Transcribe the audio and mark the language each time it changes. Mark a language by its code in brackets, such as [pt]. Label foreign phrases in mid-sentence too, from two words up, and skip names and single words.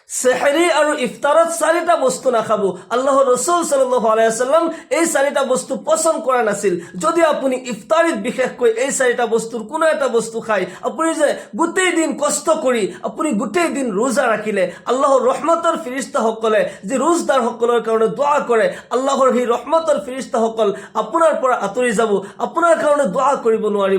[as] সেহরি আৰু ইফতাৰত চাৰিটা বস্তু নাখাব। আল্লাহৰ ৰাসূল [ar] صلى الله عليه وسلم [as] এই চাৰিটা বস্তু পছন্দ কৰা নাছিল। যদি আপুনি ইফতাৰিত বিশেষকৈ এই চাৰিটা বস্তুৰ কোনো এটা বস্তু খায়, আপুনি যে গোটেই দিন কষ্ট কৰি আপুনি গোটেই দিন ৰোজা ৰাখিলে, আল্লাহৰ ৰহমতৰ ফিৰিস্তাসকলে যে ৰোজদাৰসকলৰ কাৰণে দোৱা কৰে, আল্লাহৰ সেই ৰহমতৰ ফিৰিস্তাসকল আপোনাৰ পৰা আঁতৰি যাব, আপোনাৰ কাৰণে দোৱা কৰিব নোৱাৰিব।